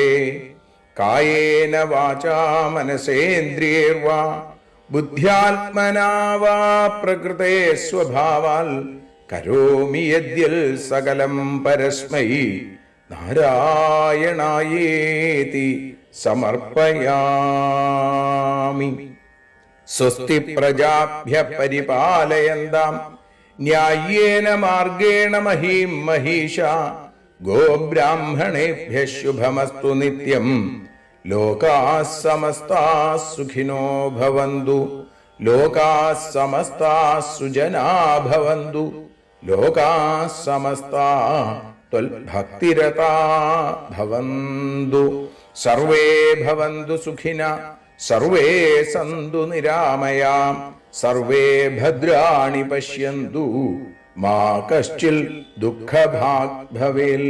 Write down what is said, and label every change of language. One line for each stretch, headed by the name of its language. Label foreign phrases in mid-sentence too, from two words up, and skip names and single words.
Sanskrit: കായേന വാചാ മനസേന്ദ്രിയൈർവാ ബുദ്ധ്യാത്മനാ വാ പ്രകൃതേ സ്വഭാവാൽ കരോമി യദ്യൽ സകലം പരസ്മൈ നാരായണായേതി സമർപ്പയാമി. സ്വസ്തി പ്രജാഭ്യ പരിപാലയന്താം ന്യായേന മാർഗേണ മഹീം മഹീഷ. ഗോബ്രാഹ്മണേഭ്യഃ ശുഭമസ്തു നിത്യം ലോകാഃ സമസ്താഃ സുഖിനോ ഭവന്തു. ലോകാഃ സമസ്താഃ സുജനാഃ ഭവന്തു. ലോകാഃ സമസ്താഃ ത്വൽഭക്തിരതാഃ ഭവന്തു. സർവേ ഭവന്തു സുഖിനഃ സർവേ സന്തു നിരാമയാഃ സർവേ ഭദ്രാണി പശ്യന്തു മാ കശ്ചിൽ ദുഃഖഭാഗ് ഭവേൽ.